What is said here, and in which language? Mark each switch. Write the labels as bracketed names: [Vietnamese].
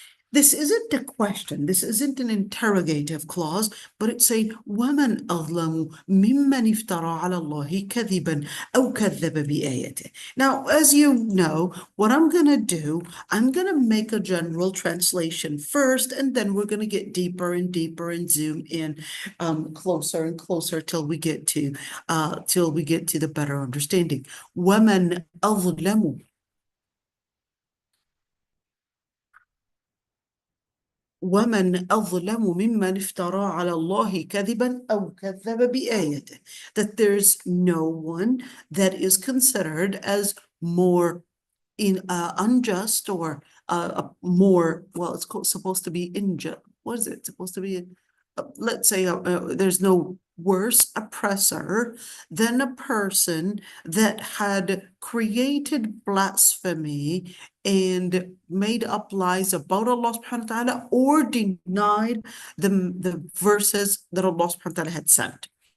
[English] This isn't a question, this isn't an interrogative clause, but it's saying [Arabic] وَمَنْ أَظْلَمُ مِمَّنِ افْتَرَى عَلَى اللَّهِ كَذِبًا أَوْ كَذَّبَ بِآيَاتِهِ. [English] Now, as you know, what I'm going to do, I'm going to make a general translation first, and then we're going to get deeper and deeper and zoom in closer and closer till we get to the better understanding. [Arabic] وَمَنْ أَظْلَمُ ومن أظلم ممن افترى على الله كذبا أو كذب بآيته. [English] That there's no one that is considered as more unjust or more, well, it's supposed to be unjust. What is it supposed to be? Let's say there's no worse oppressor than a person that had created blasphemy and made up lies about Allah subhanahu wa ta'ala or denied the verses that Allah subhanahu wa ta'ala had sent.